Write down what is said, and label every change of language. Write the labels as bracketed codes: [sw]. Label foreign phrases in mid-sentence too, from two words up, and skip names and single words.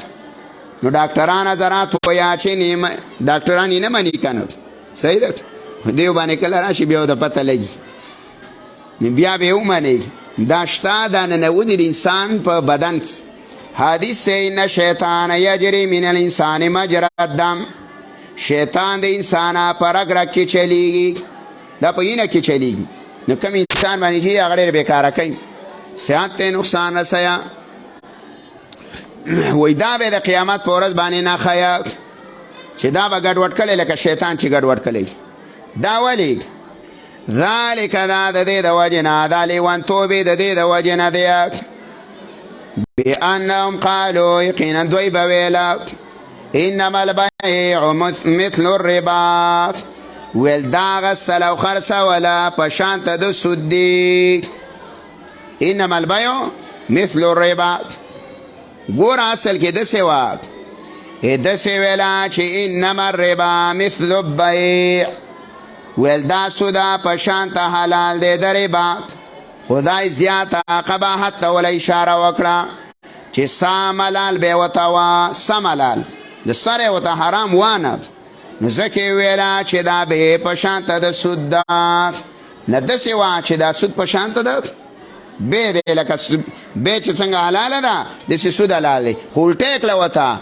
[ps] نو ډاکټران حضرات ویا چې ډاکټران یې نه مني که نه صحیح ده، دیو باندې کله راشي بیا د پته لګي نو بیا به یې ومني دا شته دا ننوځي د انسان په بدن کې. حدیث دی [ar] ان شیطان یجری من الانسان مجرى الدم. [ps] شیطان د انسان په رګ رګ کې چلیږي، دا په وینه کې چلیږي. نو کوم انسان باندې چې هغه ډېر بېکاره کوي، صحت ته نقصان رسوي. وی دا به د قیامت په ورځ باندې نه ښیه چې دا به ګډوډ کړی لکه شیطان چې ګډوډ کړی. دا ولې ذلک دا د دې د وجې نه، دا لیونتوب د دې د وجې نه دی [ar] بأنهم قالوا [ps] یقینا دوی به ویله [ar] انما البیع مثل الربا، [ps] ویل دا غسل او خرڅوله په شانته د سود دی. [ar] انما البیع مثل الربا. [ps] ګوره اصل کې داسې وه داسې ویله چې [ar] انما الربا مثل البیع، [ps] ویل دا سوده په شانته حلال دی د ربا. خدای زیاته قباحت ته وله اشاره وکړه چې سم حلال به یې ورته وه، سم حلال د سر یې ورته حرام وانه. نو ځکه یې ویله چې دا به په شانته د سود ده، نه داسې وه چې دا سود په شانته ده بې دی لکه بې چې څنګه حلاله ده داسې سود حلال دی، خو الټه یې کړه ورته.